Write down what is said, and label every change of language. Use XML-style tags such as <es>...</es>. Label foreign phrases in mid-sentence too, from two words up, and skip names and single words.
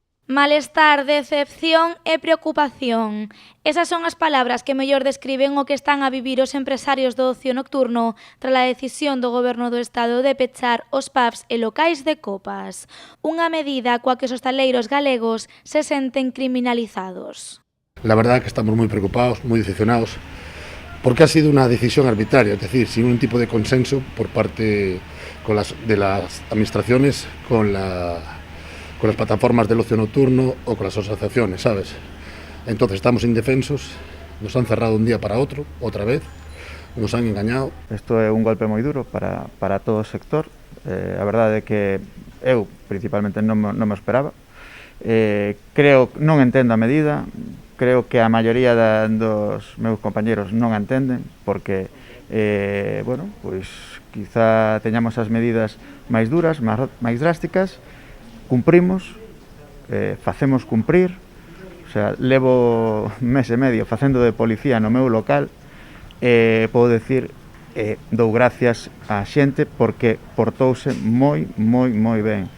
<gl>Malestar, decepción e preocupación. Esas son as palabras que mellor describen o que están a vivir os empresarios do ocio nocturno tras a decisión do Goberno do Estado de pechar os pubs e locais de copas. Unha medida coa que os hostaleiros galegos se senten criminalizados.</gl> <es>La verdad que estamos muy preocupados, muy decepcionados, porque ha sido una decisión arbitraria, es decir, sin un tipo de consenso por parte de las administraciones con las plataformas del ocio nocturno o con las asociaciones, ¿sabes? Entonces estamos indefensos, nos han cerrado un día para otro, otra vez, nos han engañado.</es> <gl>Isto é un golpe moi duro para todo o sector. A verdade é que eu, principalmente, non me esperaba. Non entendo a medida, creo que a maioría dos meus compañeros non a entenden, porque, pois, quizá teñamos as medidas máis duras, máis drásticas, cumprimos, facemos cumprir, o sea, levo mes e medio facendo de policía no meu local, podo decir, dou gracias á xente porque portouse moi ben.</gl>